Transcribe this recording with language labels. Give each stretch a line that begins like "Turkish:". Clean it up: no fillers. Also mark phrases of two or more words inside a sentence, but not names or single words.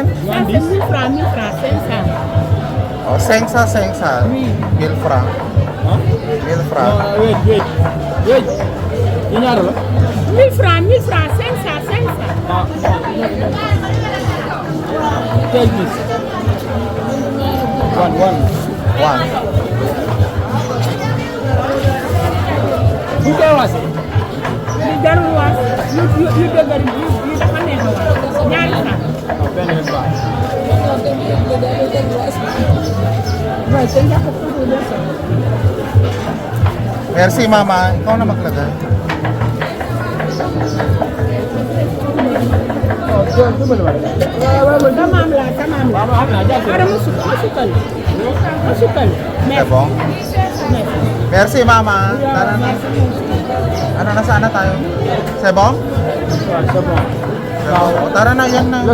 French: 1000 francs, 1000 francs, 500. Oh, sengsa. 1000 francs. Huh? 1000 francs.
Wolof: Wait. Yi ñaata la?
French: 1000 francs, 500, 500.
English: Ah. Take this. One.
Wolof: Bu koy wasi. Li jarul was, yu dëgër yu dafa neex a was. Ñaari francs. Non, benn benn baax. Waaye te njëkk a tudd de sa.
French: Merci mama.
Filipino: Ikaw na maglagay.
Wolof: Oh, dimbali ma rek. Tamaam la. Waaw, xam naa jàpp Ara ma sukkal.
French: C'est bon? Merci mama.
Filipino: Tara na. Ano na sana tayo?
French: C'est bon? C'est bon. C'est bon.
Filipino: O, tara na, yan na.